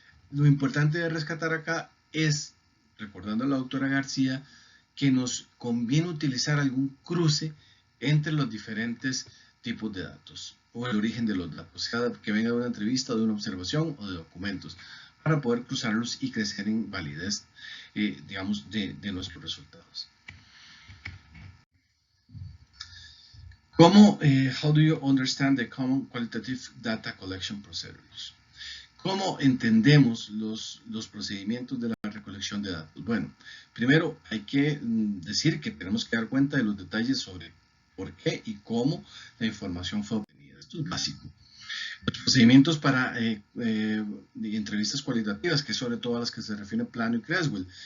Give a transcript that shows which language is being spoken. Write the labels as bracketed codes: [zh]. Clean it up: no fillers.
[es] Lo importante de rescatar acá es, recordando a la doctora García, que nos conviene utilizar algún cruce entre los diferentes tipos de datos o el origen de los datos, sea que venga de una entrevista, de una observación o de documentos, para poder cruzarlos y crecer en validez, digamos, de nuestros resultados. [en] How do you understand the common qualitative data collection procedures? [es] ¿Cómo entendemos los procedimientos de la recolección de datos? Bueno, primero hay que decir que tenemos que dar cuenta de los detalles sobre por qué y cómo la información fue obtenida. Esto es básico. Los procedimientos para entrevistas cualitativas, que es sobre todo a las que se refiere Plano y Creswell.